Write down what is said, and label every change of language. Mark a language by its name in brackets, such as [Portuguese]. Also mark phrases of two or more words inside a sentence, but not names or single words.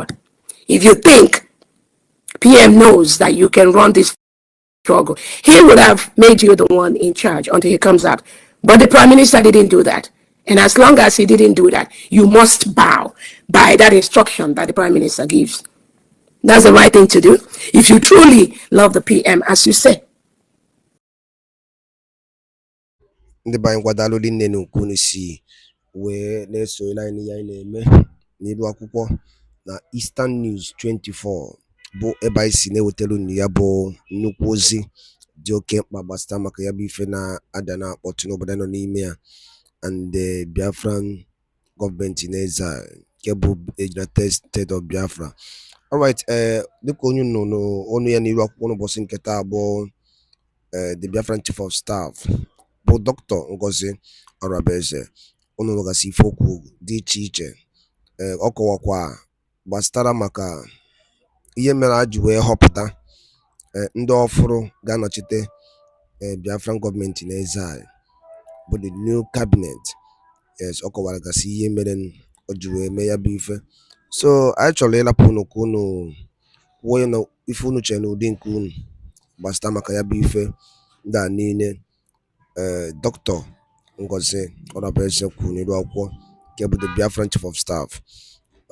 [English] If you think PM knows that you can run this struggle, he would have made you the one in charge until he comes out. But the Prime Minister didn't do that. And as long as he didn't do that, you must bow by that instruction that the Prime Minister gives. That's the right thing to do if you truly love the PM, as you say. [Igbo] ndị be anyị kwadalụ nne na ukwu si wee na-esonyere anyị n'ihe anyị na-eme n'elu akwụkwọ na Eastern News 24 bụ ebe anyị si na-ewetara unu ya bụ nnukwu ozi dị oke mkpa gbasara maka ya bụ ife na-ada na-akpọtụ n'obodo nọ n'ime ya [English] and the Biafran [Igbo] gọọmenti na-eze nke bụ United States of Biafra. Alright, dịka onye nọ n'ọnụ ya n'iru akwụkwọ n'ụbọchị nke taa bụ [English] the Biafran Chief of Staff [Igbo] bụ Dr. Ngozi Orabueze. Unu nwegasị ife okwu dị iche iche ọ kọwakwa gbasara maka ihe mere a ji wee họpụta ndị ọfụrụ ga-anọchite Biafran gọọmenti na-eze anyị bụ [English] the new cabinet. [Igbo] Yes, ọ kọwara gasị ihe mere o ji wee mee ya bụ ife. So anyị chọrọ ịlapụ unu ka unu kwuo na ife unu chere n'ụdị nke unu gbasara maka ya bụ ife ndị a niile Dr. Ngozi Orabueze kwuru n'iru akwụkwọ nke bụ [English] the Biafran Chief of Staff.